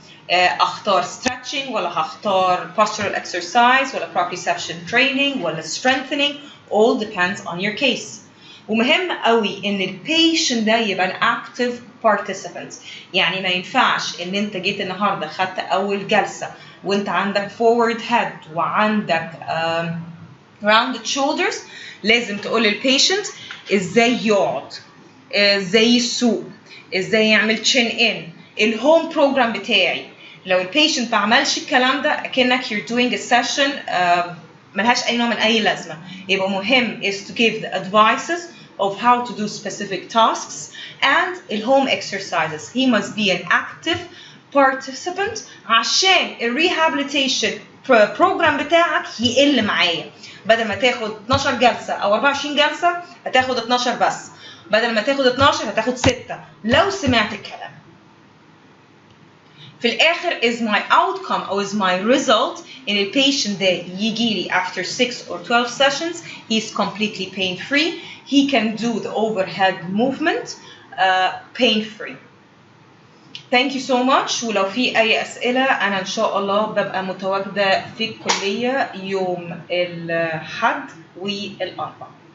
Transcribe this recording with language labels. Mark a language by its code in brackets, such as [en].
[en] اختار stretching [ar] ولا هختار [en] postural exercise ولا proprioception training ولا strengthening، all depends on your case. [ar] ومهم قوي ان البيشنت ده يبقى [en] active participant. [ar] يعني ما ينفعش ان انت جيت النهارده خدت اول جلسه وانت عندك forward head وعندك rounded shoulders، لازم تقول للبيشنت ازاي يقعد، ازاي يسوق، ازاي يعمل chin in، الهوم بروجرام بتاعي. لو البيشنت ما عملش الكلام ده اكنك [en] you're doing a session [ar] ملهاش اي نوع من اي لازمه. [en] يبقى مهم is to give the advices of how to do specific tasks and الهوم exercises. He must be an active participant [ar] عشان الرehabilitation البروجرام بتاعك يقل معايا، بدل ما تاخد 12 جلسه او 24 جلسه هتاخد 12 بس، بدل ما تاخد 12 هتاخد 6 لو سمعت الكلام. في الاخر [en] is my outcome او is my result ان البيشنت ده يجي لي after 6 or 12 sessions he is completely pain free, he can do the overhead movement pain free. Thank you so much. [ar] ولو في أي أسئلة أنا إن شاء الله ببقى متواجدة في الكلية يوم الأحد والأربعاء.